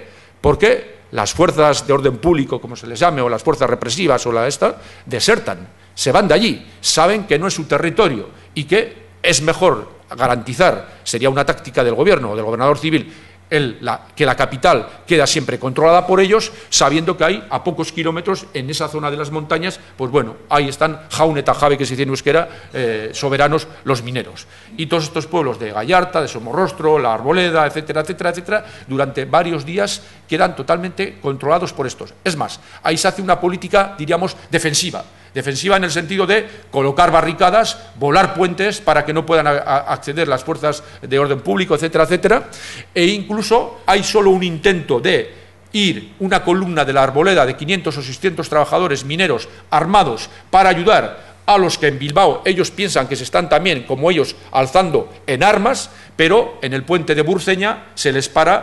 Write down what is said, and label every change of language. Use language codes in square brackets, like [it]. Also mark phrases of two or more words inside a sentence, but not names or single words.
[es] Porque las fuerzas de orden público, como se les llame, o las fuerzas represivas o desertan, se van de allí, saben que no es su territorio y que es mejor garantizar, sería una táctica del gobierno o del gobernador civil, que la capital queda siempre controlada por ellos, sabiendo que hay a pocos kilómetros en esa zona de las montañas, pues bueno, ahí están [eu] jaun eta jabe, [es] que se dice en euskera, soberanos los mineros. Y todos estos pueblos de Gallarta, de Somorrostro, La Arboleda, etcétera, etcétera, etcétera, durante varios días quedan totalmente controlados por estos. Es más, ahí se hace una política, diríamos, defensiva en el sentido de colocar barricadas, volar puentes para que no puedan acceder las fuerzas de orden público, etcétera, etcétera, e incluso hay solo un intento de ir una columna de La Arboleda de 500 o 600 trabajadores mineros armados para ayudar a los que en Bilbao ellos piensan que se están también, como ellos, alzando en armas, pero en el puente de Burceña se les para